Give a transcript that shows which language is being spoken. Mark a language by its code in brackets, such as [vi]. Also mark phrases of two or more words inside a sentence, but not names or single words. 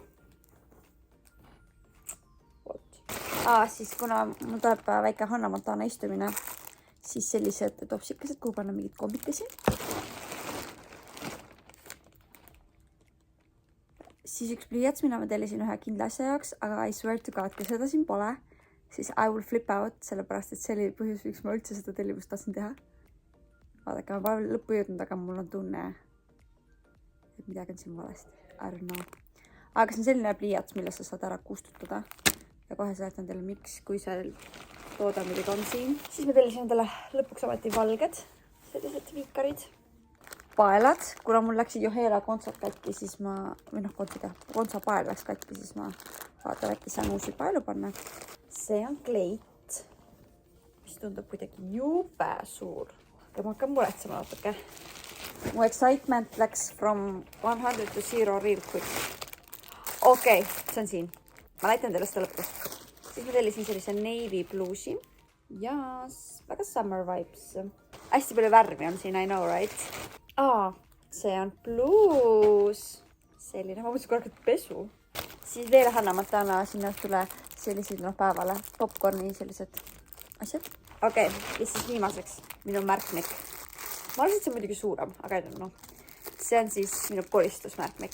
[et] Siis kuna mul tuleb väike Hannah Montana istumine, siis sellised topsikesed, kuhu panna mingid kombikesi. Siis üks pliiats, mina ma tellisin ühe kindla asja jaoks, aga [en] I swear to God, [et] kui seda siin pole, siis [en] I will flip out, [et] sellepärast et see oli põhjus, miks ma üldse seda tellimust tahtsin teha. Vaadake, ma pole lõppu jõudnud, aga mul on tunne, et midagi on siin valesti. [en] I don't know. [et] Aga see on selline pliiats, mille sa saad ära kustutada. Ja kohe seletan teile, miks, kui see tooda midagi on siin. Siis me tellisin endale lõpuks ometi valged, sellised viikarid. Paelad, kuna mul läksid Johela kontsad katki, siis ma, või noh, kontsa pael läks katki, siis ma vaatan, äkki saan uusi paelu panna. See on kleit, mis tundub kuidagi jube suur. Ja ma hakkan muretsema natuke. Mu excitement läks [en] from 100 to 0 real quick. [et] Okei, see on siin. Ma näitan teile seda lõpus. Siis ma tellisin sellise navy bluusi. Ja väga [en] summer vibes. [et] Hästi palju värvi on siin, [en] I know, right? [et] See on bluus. Selline, ma mõtlesin korralikult pesu. Siis veel Hannah Montana sinna õhtule sellised päevale. Popcorni sellised asjad. Okei, ja siis viimaseks minu märkmik. Ma arvan, et see on muidugi suurem, aga ei no. See on siis minu koristusmärkmik.